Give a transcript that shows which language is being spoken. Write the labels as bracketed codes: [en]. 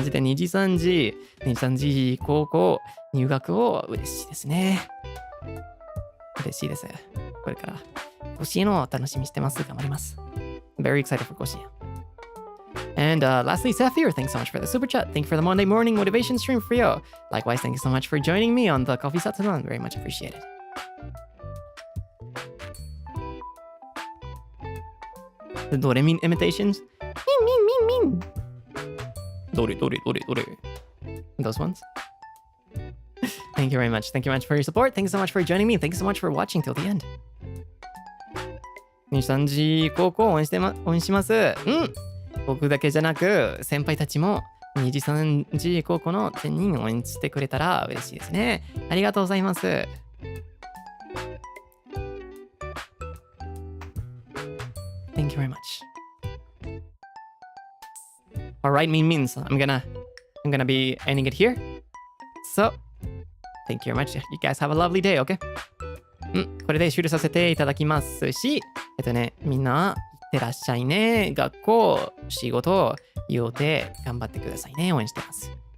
[ja] マジでNIJISANJI高校入学を嬉しいですね。嬉しいです。これから甲子園を楽しみにしてます。頑張ります。 [en] Very excited for 甲子園。 And lastly, Saphir, thanks so much for the super chat. Thank you for the Monday morning motivation stream, Frio. Likewise, thank you so much for joining me on the Coffee Satsuman. Very much appreciated. The Doremin imitations. Min. Dore. Those ones. Thank you very much. Thank you very much for your support. Thank you so much for joining me. Thank you so much for watching till the end. [ja] NIJISANJI 高校応援します。僕だけじゃなく先輩たちもNIJISANJI高校の全人応援してくれたら嬉しいですね。ありがとうございます。 [en] Thank you very much. Alright, means I'm gonna be ending it here. So, thank you very much. You guys have a lovely day, okay? [ja] これで終了させていただきますし、みんないってらっしゃいね。学校、仕事、予定、頑張ってくださいね。応援してます。